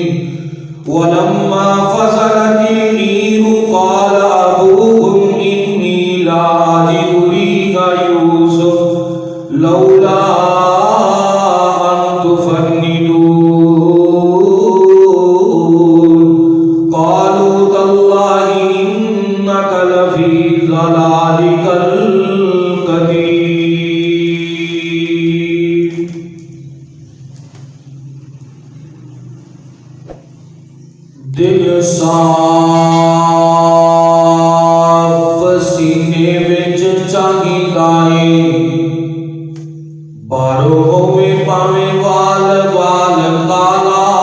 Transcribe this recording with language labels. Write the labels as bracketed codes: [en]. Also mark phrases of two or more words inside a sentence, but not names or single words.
[ar] ولما فصلت العير قال أبوهم إني لا أجد ريح يوسف لولا أن تفندون. قالوا تالله إنك لفي ضلالك القديم. [pa] دل صاف سینے وچ چاہیدا اے، بارو ہوے پاویں وال وال کالا.